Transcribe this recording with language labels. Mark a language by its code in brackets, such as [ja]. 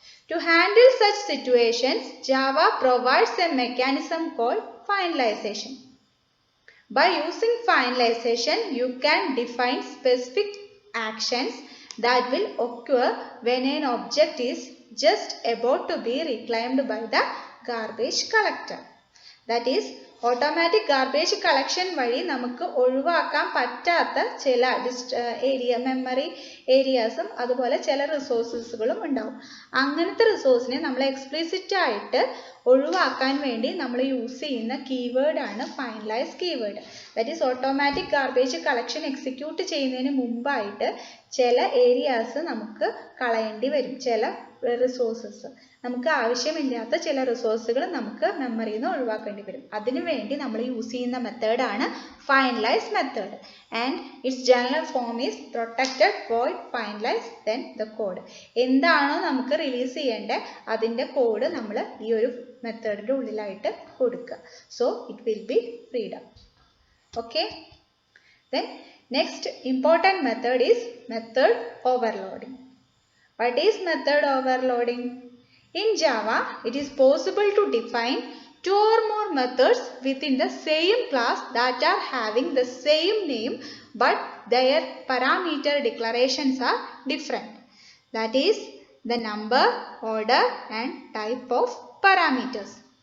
[en] To handle such situations, Java provides a mechanism called finalization. By using finalization, you can define specific actions that will occur when an object is just about to be reclaimed by the garbage collector. That is, [ml] automatic garbage collection വഴി നമുക്ക് ഒഴിവാക്കാൻ പറ്റാത്ത ചില memory ഏരിയാസും അതുപോലെ ചില റിസോഴ്സസുകളും ഉണ്ടാവും. അങ്ങനത്തെ റിസോഴ്സിനെ നമ്മൾ എക്സ്പ്ലിസിറ്റ് ആയിട്ട് ഒഴിവാക്കാൻ വേണ്ടി നമ്മൾ യൂസ് ചെയ്യുന്ന കീവേഡാണ് finalise keyword. [en] that is [ml] automatic garbage collection execute ചെയ്യുന്നതിന് മുമ്പായിട്ട് ചില ഏരിയാസ് നമുക്ക് കളയേണ്ടി വരും. ചില റിസോഴ്സസ് നമുക്ക് ആവശ്യമില്ലാത്ത ചില റിസോഴ്സുകൾ നമുക്ക് മെമ്മറിയിൽ നിന്ന് ഒഴിവാക്കേണ്ടി വരും. അതിനു വേണ്ടി നമ്മൾ യൂസ് ചെയ്യുന്ന മെത്തേഡാണ് finalise method. [en] And its general form is protected void finalize then the code. [ml] എന്താണോ നമുക്ക് റിലീസ് ചെയ്യേണ്ടത് അതിൻ്റെ കോഡ് നമ്മൾ ഈ ഒരു മെത്തേഡിൻ്റെ ഉള്ളിലായിട്ട് കൊടുക്കുക. [en] So it will be freedom. Okay, then next important method is method overloading. What is method overloading? In Java, it is possible to define two or more methods within the same class that are having the same name but their parameter declarations are different. That is the number, order and type of parameters.